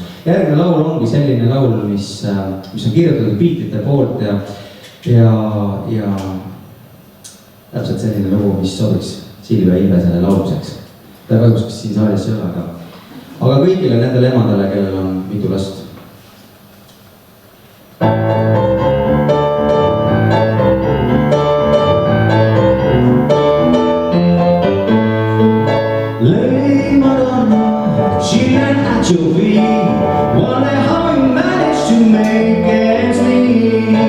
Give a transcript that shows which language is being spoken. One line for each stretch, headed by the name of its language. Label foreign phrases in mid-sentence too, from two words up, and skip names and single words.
Estonian: Järgmine laul ongi selline laul, mis on kirjutatud Beatlesite poolt ja täpselt selline lugu, mis sobiks Silvia Ilvesele lauluseks. Ta kahjuks siin saalis ei ole, aga kõigile nendele emadele, kellel on mitu last.
English: Lady Madonna, children at your feet, wonder how you manage to make ends meet.